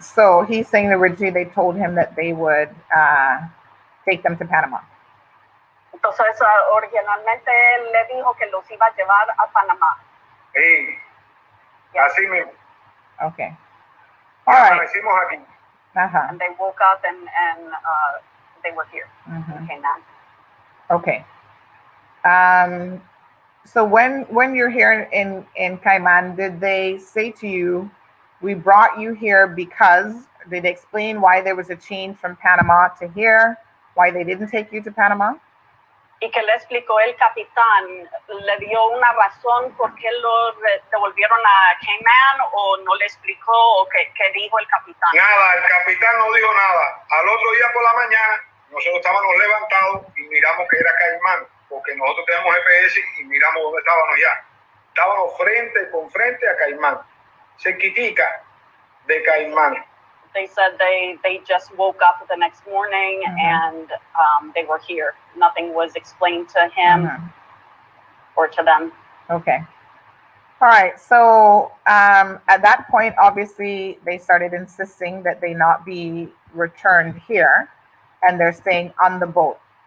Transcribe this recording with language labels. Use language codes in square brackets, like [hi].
[en] So he's saying originally they told him that they would take them to Panama. [es] Entonces originalmente él le dijo que los iba a llevar a Panamá. Sí, así mismo. [en] Okay. All right. [es] Amanecimos aquí. [en] And they woke up and they were here in Cayman. Okay. So when you're here in Cayman, did they say to you, we brought you here because, did they explain why there was a change from Panama to here, why they didn't take you to Panama? [es] Y que le explicó el capitán, le dio una razón por qué lo devolvieron a Cayman, o no le explicó, o qué dijo el capitán. Nada, el capitán no dijo nada. Al otro día por la mañana, nosotros estábamos levantados y miramos que era Caimán, porque nosotros tenemos GPS y miramos dónde estábamos ya. Estábamos frente con frente a Caimán, cerquitica de Caimán. [en] They said they just woke up the next morning and they were here. Nothing was explained to him or to them. Okay. All right. So at that point, obviously, they started insisting that they not be returned here, and they're staying on the boat.